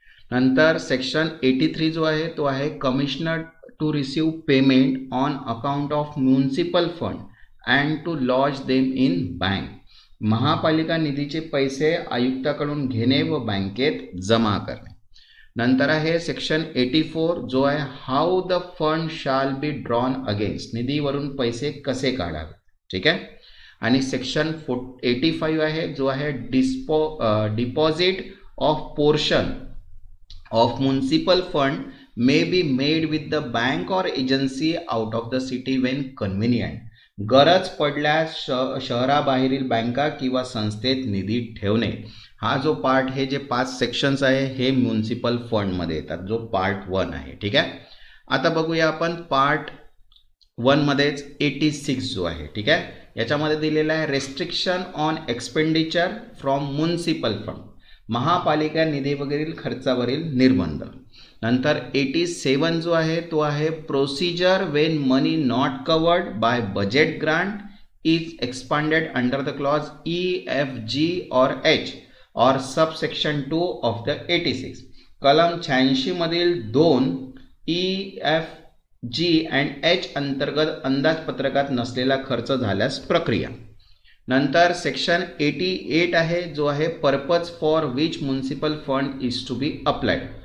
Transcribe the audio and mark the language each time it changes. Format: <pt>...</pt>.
<mr>नंतर सेक्शन 83 जो आहे तो आहे</mr> <en>Commissioner to receive payment on account of municipal fund and to lodge them in bank.</en> <mr>महापालिका निधीचे पैसे आयुक्ताकडून घेणे व बँकेत जमा करणे. नंतर आहे सेक्शन 84 जो आहे</mr> <en>How the fund shall be drawn against.</en> <mr>निधीवरून पैसे कसे काढावे. ठीक आहे. आणि सेक्शन 85 आहे जो आहे</mr> <en>Deposit of portion of municipal fund may be made with the bank or agency out of the city when convenient.</en> <mr>गरज पडल्यास शहराबाहेरील बँका किंवा संस्थेत निधी ठेवणे. हा जो पार्ट हे जे 5 सेक्शन्स आहे हे म्युनिसिपल फंड मध्ये येतात जो पार्ट 1 आहे. ठीक आहे. आता बघूया आपण पार्ट 1 मध्येच 86 जो आहे. ठीक आहे. याच्यामध्ये दिलेला आहे</mr> <en>Restriction on expenditure from municipal fund.</en> <mr>महापालिका निधीवरील खर्चावरील निर्बंध. नंतर 87 जो आहे तो आहे</mr> <en>Procedure when money not covered by budget grant is expanded under the clause EFG और H और sub section 2 of the 86.</en> <mr>कलम 86 मधील 2 EFG अँड H अंतर्गत अंदाजपत्रकात नसलेला खर्च झाल्यास प्रक्रिया. नंतर सेक्शन 88 आहे जो आहे</mr> <en>Purpose for which municipal fund is to be applied.</en>